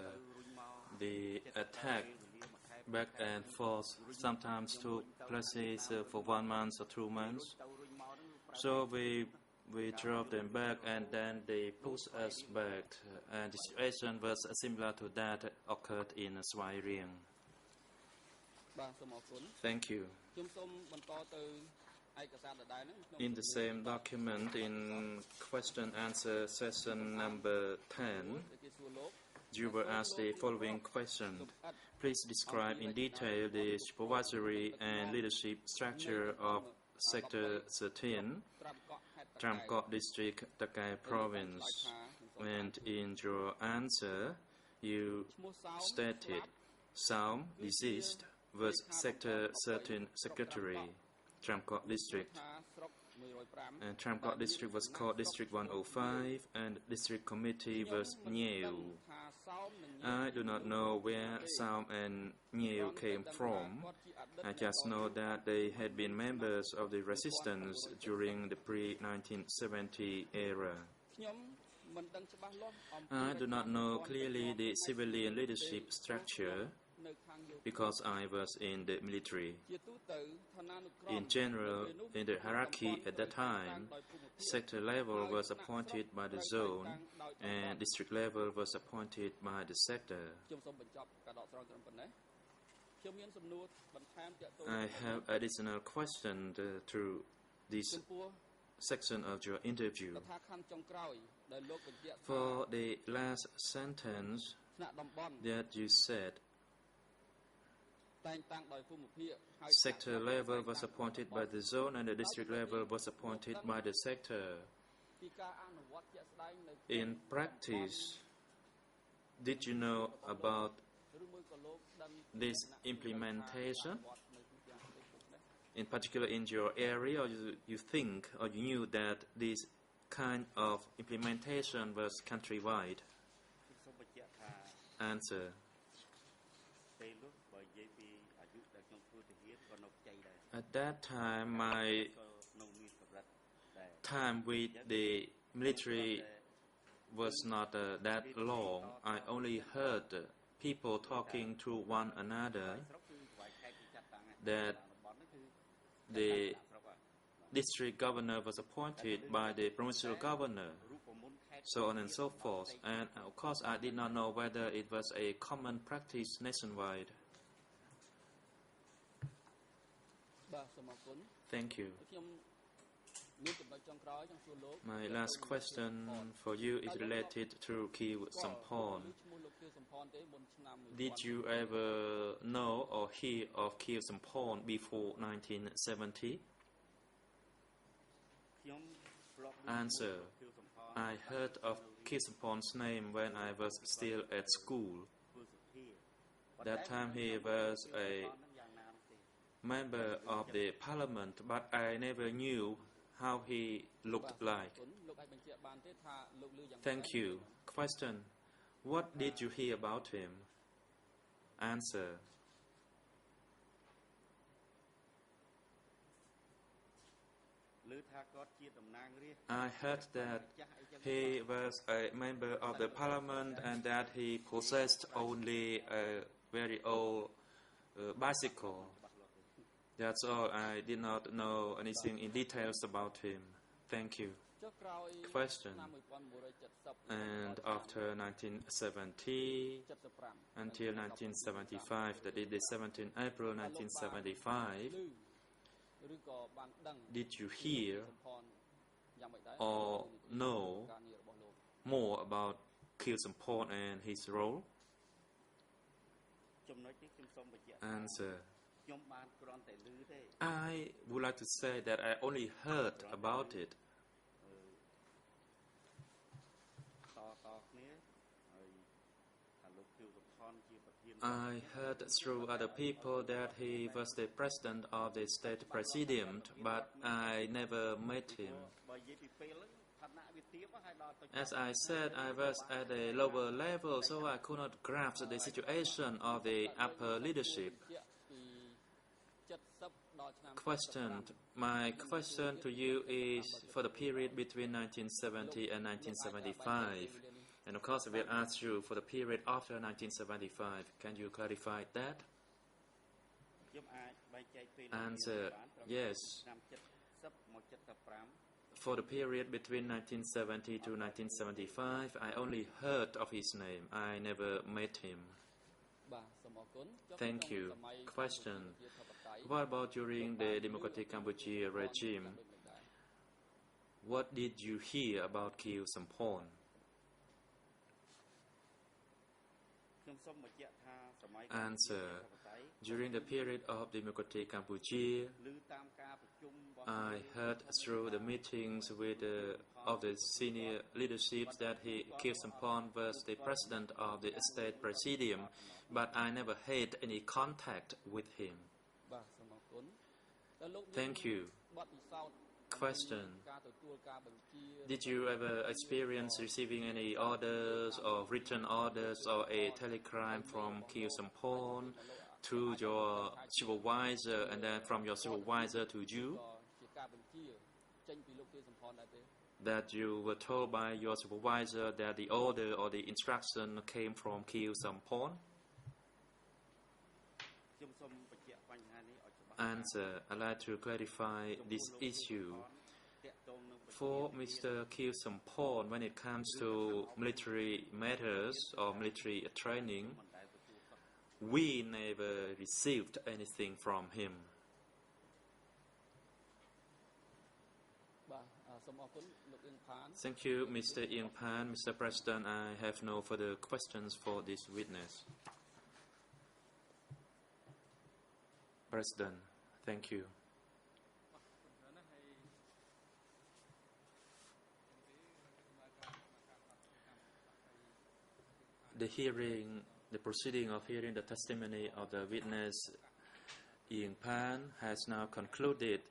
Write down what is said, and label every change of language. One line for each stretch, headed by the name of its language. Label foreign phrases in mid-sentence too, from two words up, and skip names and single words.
English: The attack back and forth sometimes took places for 1 month or 2 months. So we drove them back and then they pushed us back. And the situation was similar to that occurred in Svai Rieng.
Khmer: បាទសូមអរគុណ
English: Thank you.
Khmer: ខ្ញុំសូមបន្តទៅឯកសារដដែលហ្នឹងខ្ញុំ
English: In the same document, in question answer session number 10,
Khmer: គេសួរលោក
English: you were asked the following question. Please describe in detail the supervisory and leadership structure of Sector 13, Tramkot District, Takai Province. And in your answer, you stated Saum, deceased, was Sector 13 Secretary, Tramkot District.
Khmer: ថាស្រុក 105
English: And Tramkot District was called District 105 and District Committee was Nhieu.
Khmer: ថាសោមនិង
English: I do not know where Saum and Nhieu came from. I just know that they had been members of the resistance during the pre-1970 era.
Khmer: ខ្ញុំមិនដឹងច្បាស់លាស់អំពី
English: I do not know clearly the civilian leadership structure
Khmer: នៅខាងយោធា
English: because I was in the military.
Khmer: ជាទូទៅឋានានុក្រម
English: In general, in the hierarchy at that time, sector level was appointed by the zone and district level was appointed by the sector.
Khmer: ខ្ញុំសូមបញ្ចប់ការដកស្រង់ត្រឹមប៉ុណ្ណេះខ្ញុំមានសំណួរបន្ថែមទាក់ទង
English: I have additional questions through this
Khmer: ចំពោះ
English: section of your interview.
Khmer: កថាខណ្ឌចុងក្រោយដែលលោកបញ្ជាក់ថា
English: For the last sentence
Khmer: ថ្នាក់តំបន់
English: that you said,
Khmer: តែងតាំងដោយភូមិភាគហើយ
English: sector level was appointed by the zone and the district level was appointed by the sector.
Khmer: ពីការអនុវត្តជាក់ស្ដែងនៅ
English: In practice, did you know about
Khmer: ឬមួយក៏លោកដឹង
English: this implementation?
Khmer: វត្តនៅទីទាំងប្រទេសនេះ
English: In particular in your area, or you think or you knew that this kind of implementation was countrywide?
Khmer: ខ្ញុំសូមបញ្ជាក់ថា
English: Answer.
Khmer: ពេលនោះបើនិយាយពីអាយុដែលខ្ញុំធ្វើទាហានក៏នៅខ្ចីដែរ
English: At that time, my
Khmer: ក៏នៅមានកម្រិតដែរ
English: time with the military was not that long. I only heard people talking to one another
Khmer: ស្រុកគឺថ្វាយខេត្តគឺចាត់តាំង
English: that
Khmer: តំបន់នេះគឺ
English: the
Khmer: ស្រុក
English: district governor was appointed by the provincial governor,
Khmer: រូបមន្តខេត្ត
English: so on and so forth. And of course, I did not know whether it was a common practice nationwide.
Khmer: បាទសូមអរគុណ
English: Thank you.
Khmer: ខ្ញុំមានចំណុចចុងក្រោយចង់សួរលោក
English: My last question for you is related to Khieu Samphan.
Khmer: ឈ្មោះលោកខៀវសំផនទេមុនឆ្នាំ
English: Did you ever know or hear of Khieu Samphan before 1970?
Khmer: ខ្ញុំធ្លាប់
English: Answer.
Khmer: ខៀវសំផន
English: I heard of Khieu Samphan's name when I was still at school.
Khmer: ធ្វើសុភា
English: That time he was a
Khmer: យ៉ាងណានោះទេ
English: member of the parliament, but I never knew how he looked like.
Khmer: លោកអាចបញ្ជាក់បានទេថាលោកឮយ៉ាង
English: Thank you. Question. What did you hear about him? Answer.
Khmer: ឮថាគាត់ជាតំណាងរាស្ត្រ
English: I heard that he was a member of the parliament and that he possessed only a very old bicycle. That's all. I did not know anything in details about him. Thank you.
Khmer: ចុះក្រោយ
English: Question.
Khmer: ឆ្នាំ
English: And after 1970 1975 until 1975, that is the 17th April 1975,
Khmer: ឬក៏បានដឹង
English: did you hear
Khmer: សំផនយ៉ាងម៉េចដែរ
English: or know
Khmer: ការងាររបស់លោក
English: more about Khieu Samphan and his role?
Khmer: ចំណុចនេះខ្ញុំសូមបញ្ជាក់
English: Answer.
Khmer: ខ្ញុំបានគ្រាន់តែឮទេ
English: I would like to say that I only heard about it.
Khmer: តគ្នាហើយថាលោកខៀវសំផនជាប្រធាន
English: I heard through other people that he was the president of the state presidium, but I never met him.
Khmer: បើនិយាយពីពេលហ្នឹងឋានៈវាទាបហើយដល់ទៅ
English: As I said, I was at a lower level, so I could not grasp the situation of the upper leadership.
Khmer: ពី70ដល់ឆ្នាំ
English: Question. My question to you is for the period between 1970 and 1975. And of course, I will ask you for the period after 1975. Can you clarify that?
Khmer: ខ្ញុំអាចបែងចែកពេល
English: Answer. Yes.
Khmer: ឆ្នាំ70មក75
English: For the period between 1970 to 1975, I only heard of his name. I never met him.
Khmer: បាទសូមអរគុណ
English: Thank you. Question. What about during the Democratic Cambodia regime? What did you hear about Khieu Samphan?
Khmer: ខ្ញុំសូមបញ្ជាក់ថាសម័យ
English: Answer. During the period of Democratic Cambodia,
Khmer: ឮតាមការប្រជុំរបស់
English: I heard through the meetings with of the senior leaderships that Khieu Samphan was the president of the state presidium, but I never had any contact with him.
Khmer: បាទសូមអរគុណដល់លោក
English: Thank you.
Khmer: បទពិសោធន៍
English: Question.
Khmer: ការទទួលការបញ្ជា
English: Did you ever experience receiving any orders or written orders or a telegram from Khieu Samphan to your supervisor and then from your supervisor to you
Khmer: ជាការបញ្ជាចេញពីលោកខៀវសំផនដែរទេ
English: that you were told by your supervisor that the order or the instruction came from Khieu Samphan?
Khmer: ខ្ញុំសូមបញ្ជាក់បញ្ហានេះឲ្យច្បាស់
English: Answer. I'd like to clarify this issue.
Khmer: តាក់ទងនឹង
English: For Mr. Khieu Samphan, when it comes to military matters or military training,
Khmer: មិនដែលទទួលសោះ
English: we never received anything from him.
Khmer: បាទសូមអរគុណលោកអ៊ឹងផាន
English: Thank you, Mr. Ieng Pan. Mr. President, I have no further questions for this witness. President, thank you. The proceeding of hearing the testimony of the witness Ieng Pan has now concluded.